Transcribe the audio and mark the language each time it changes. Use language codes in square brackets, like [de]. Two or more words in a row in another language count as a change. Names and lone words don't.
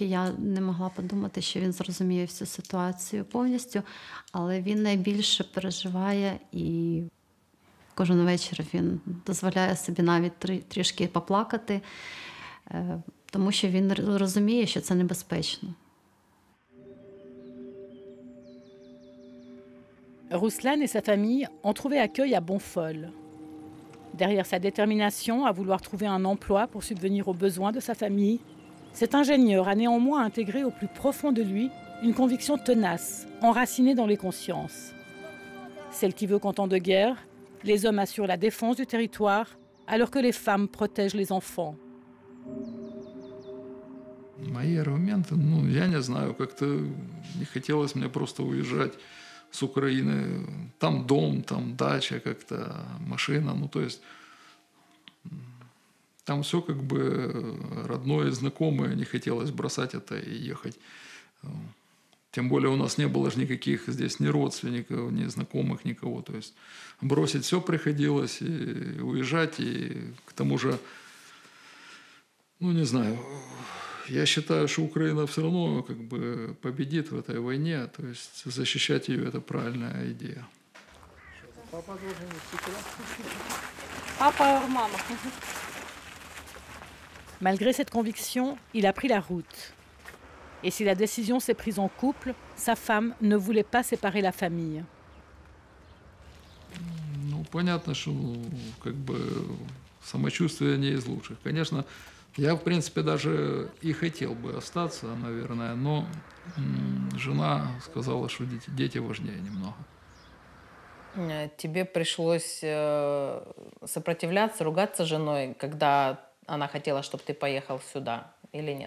[uk] Я не могла подумати, що він зрозуміє всю ситуацію повністю, але він найбільше переживає і кожен вечір він дозволяє собі навіть трішки поплакати, тому що він розуміє, що це небезпечно. [fr] Ruslan et sa famille ont trouvé accueil à Bonfol. Derrière sa détermination à vouloir trouver un emploi pour subvenir aux besoins de sa famille, cet ingénieur a néanmoins intégré au plus profond de lui une conviction tenace, enracinée dans les consciences. Celle qui veut qu'en temps de guerre, les hommes assurent la défense du territoire alors que les femmes protègent les enfants. [ru] Мои аргументы, я не знаю, как-то не хотелось мне просто уезжать с Украины. Там дом, там дача как-то, машина, то есть там все как бы родное, знакомое, не хотелось бросать это и ехать. Тем более у нас не было же никаких здесь ни родственников, ни знакомых, никого. То есть бросить все приходилось, и уезжать, и к тому же, не знаю, я считаю, что Украина все равно как бы победит в этой войне, то есть защищать ее – это правильная идея. [fr] Papa ou maman. Malgré cette conviction, il a pris la route. Et si la décision s'est prise en couple, sa femme ne voulait pas séparer la famille. [ru] Понятно, что как бы самочувствие не из лучших. Конечно, я, в принципе, даже и хотел бы остаться, наверное, но жена сказала, что дети важнее немного. Тебе пришлось сопротивляться, ругаться с женой, когда она хотела, чтобы ты поехал сюда, или нет?